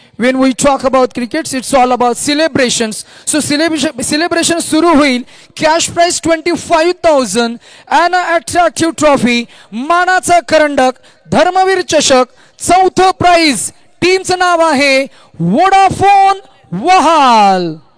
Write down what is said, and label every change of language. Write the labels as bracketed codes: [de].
[en] When we talk about cricket, it's all about celebrations. So celebration [mr] सुरू होईल. [en] Cash prize 25,000 and an attractive trophy. [mr] मानाचा करंडक, धर्मवीर चषक. 4थं price टीमचं नाव आहे वोडाफोन वहाल.